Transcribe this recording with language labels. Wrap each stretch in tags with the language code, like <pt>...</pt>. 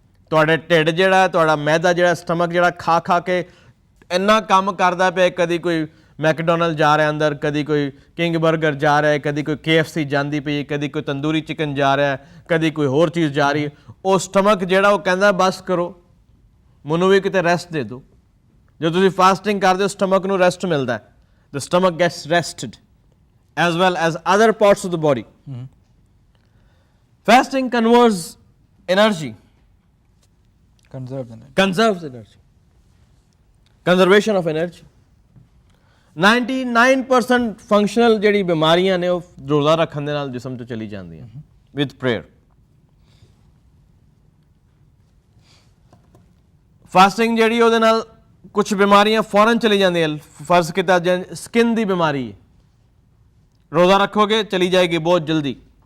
<pa>ਤੁਹਾਡੇ ਢਿੱਡ ਜਿਹੜਾ, ਤੁਹਾਡਾ ਮੈਦਾ ਜਿਹੜਾ, ਸਟਮਕ ਜਿਹੜਾ ਖਾ ਖਾ ਕੇ ਇੰਨਾ ਕੰਮ ਕਰਦਾ ਪਿਆ, ਕਦੀ ਕੋਈ ਮੈਕਡੋਨਲਡ ਜਾ ਰਿਹਾ ਅੰਦਰ, ਕਦੀ ਕੋਈ ਕਿੰਗ 버ਗਰ ਜਾ ਰਿਹਾ, ਕਦੀ ਕੋਈ KFC ਜਾਂਦੀ ਪਈ, ਕਦੀ ਕੋਈ ਤੰਦੂਰੀ ਚਿਕਨ ਜਾ ਰਿਹਾ, ਕਦੀ ਕੋਈ ਹੋਰ ਚੀਜ਼ ਜਾ ਰਹੀ ਹੈ। ਉਹ ਸਟਮਕ ਜਿਹੜਾ ਉਹ ਕਹਿੰਦਾ ਬਸ ਕਰੋ, ਮੈਨੂੰ ਵੀ ਕਿਤੇ ਰੈਸਟ ਦੇ ਦਿਓ। ਜਦੋਂ ਤੁਸੀਂ ਫਾਸਟਿੰਗ ਕਰਦੇ ਹੋ ਸਟਮਕ ਨੂੰ ਰੈਸਟ ਮਿਲਦਾ ਹੈ।</pa> <en>The stomach gets rested as well as other parts of the body. Fasting conserves energy. Conserves energy. Conservation of energy. 99% functional</en> <pa>ਜਿਹੜੀ ਬਿਮਾਰੀਆਂ ਨੇ ਉਹ ਰੋਜ਼ਾ ਰੱਖਣ ਦੇ ਨਾਲ ਜਿਸਮ ਤੋਂ ਚਲੀ ਜਾਂਦੀਆਂ</pa> <en>with prayer.</en> <pa>ਫਾਸਟਿੰਗ ਜਿਹੜੀ ਉਹਦੇ ਨਾਲ ਕੁਝ ਬਿਮਾਰੀਆਂ ਫੌਰਨ ਚਲੀ ਜਾਂਦੀਆਂ। ਫਰਜ਼ ਕੀਤਾ ਸਕਿਨ ਦੀ ਬਿਮਾਰੀ ਹੈ, ਰੋਜ਼ਾ ਰੱਖੋਗੇ ਚਲੀ ਜਾਏਗੀ ਬਹੁਤ ਜਲਦੀ।</pa>